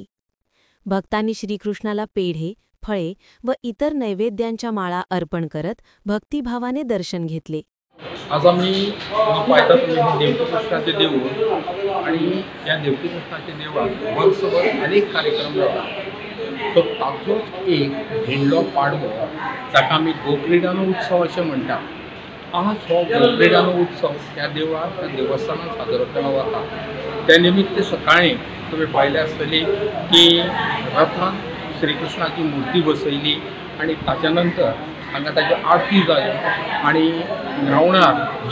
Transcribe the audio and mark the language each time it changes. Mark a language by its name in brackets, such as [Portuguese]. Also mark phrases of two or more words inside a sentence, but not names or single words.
[Marathi] भक्तांनी श्रीकृष्णाला पेढे, फळे व इतर नैवेद्यांच्या माळा अर्पण करत भक्तिभावाने दर्शन घेतले। आज आम्ही पाहतात देवकी कृष्णाचे देऊळ आणि या देवकी कृष्णाचे देवळात वर्षभर अनेक कार्यक्रम जातात। [Konkani] तो तातूंत एक भेंडलो पाडवो जाका आमी गोक्रीडानो उत्सव अशें म्हणटात। आज हो गोक्रीडानो उत्सव त्या देवळात त्या देवस्थानात साजरो केलो वता। त्या निमित्त सकाळीं तुमी पळयलें आसतली की रथान श्रीकृष्णाची मुर्ती बसयली आणि ताच्या नंतर हांगा ताची आरती जाली आणि ग्रावंडार जी